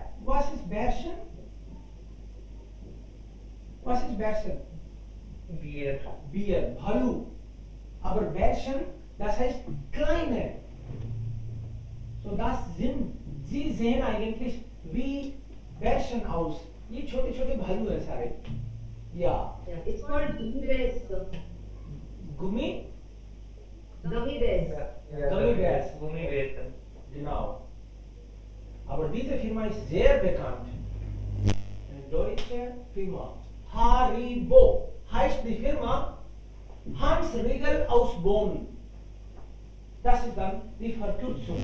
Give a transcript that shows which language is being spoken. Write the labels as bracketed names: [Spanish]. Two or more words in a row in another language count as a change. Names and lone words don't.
[German] Was ist Bärchen? Was ist Bärchen? Bier. Bier, Bhalu. Aber Bärchen, das heißt kleine. So das sind, sie sehen eigentlich wie Bärchen aus. [Hindi] ये छोटे छोटे भालू हैं सारे. [German] Ja. [English] It's called gummy bears. [German] Gummi? [English] Gummy bears. Gummy bears. [German] Gummibärchen. Genau. Aber diese Firma ist sehr bekannt. Eine deutsche Firma. Haribo heißt die Firma. Hans Riegel aus Bonn. Das ist dann die Verkürzung.